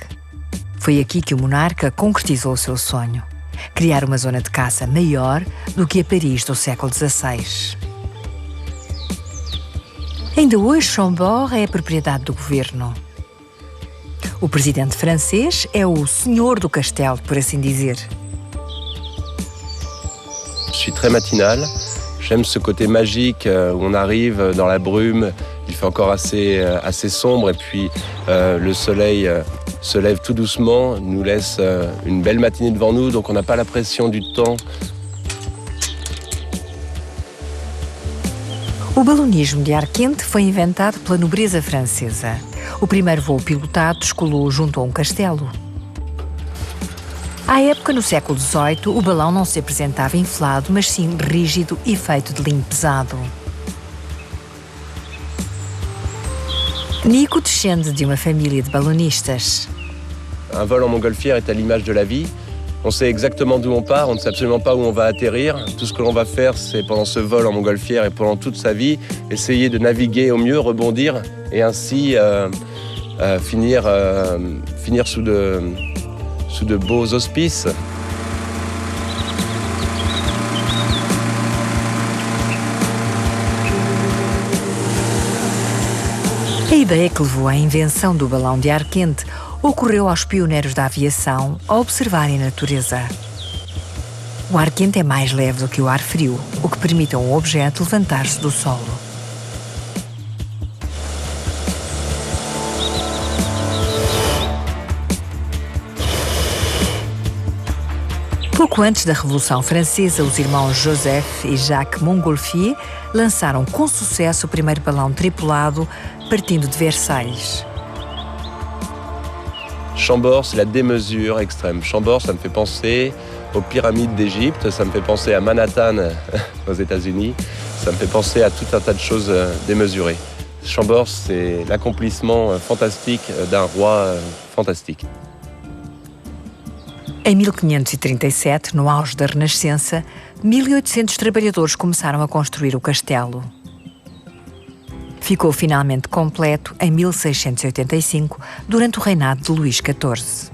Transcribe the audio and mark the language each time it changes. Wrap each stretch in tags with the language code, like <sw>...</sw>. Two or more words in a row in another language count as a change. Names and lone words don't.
<pt>Foi aqui que o monarca concretizou o seu sonho: criar uma zona de caça maior do que a Paris do século XVI. Ainda hoje, Chambord é a propriedade do governo. O presidente francês é o senhor do castelo, por assim dizer.</pt> <fr>Je suis très matinal. J'aime ce côté magique où on arrive dans la brume. Il fait encore assez sombre et puis le soleil se lève tout doucement, nous laisse une belle matinée devant nous, donc on n'a pas la pression du temps.</fr> <pt>O balonismo de ar quente foi inventado pela nobreza francesa. O primeiro voo pilotado descolou junto a um castelo. À época, no século XVIII, o balão não se apresentava inflado, mas sim rígido e feito de linho pesado. Nico descende de uma família de balonistas.</pt> <fr>Un vol en montgolfière est à l'image de la vie. On sait exactement d'où on part, on ne sait absolument pas où on va atterrir. Tout ce que l'on va faire, c'est pendant ce vol en montgolfière et pendant toute sa vie, essayer de naviguer au mieux, rebondir et ainsi finir sous de beaux auspices.</fr> <pt>A ideia que levou à invenção do balão de ar quente ocorreu aos pioneiros da aviação ao observarem a natureza. O ar quente é mais leve do que o ar frio, o que permite a um objeto levantar-se do solo. Pouco antes da Revolução Francesa, os irmãos Joseph e Jacques Montgolfier lançaram com sucesso o primeiro balão tripulado partindo de Versailles.</pt> <fr>Chambord, c'est la démesure extrême. Chambord, ça me fait penser aux pyramides d'Égypte, ça me fait penser à Manhattan aux États-Unis, ça me fait penser à tout un tas de choses démesurées. Chambord, c'est l'accomplissement fantastique d'un roi fantastique.</fr> <pt>Em 1537, no auge da Renascença, 1800 trabalhadores começaram a construir o castelo. Ficou finalmente completo em 1685, durante o reinado de Luís XIV.</pt>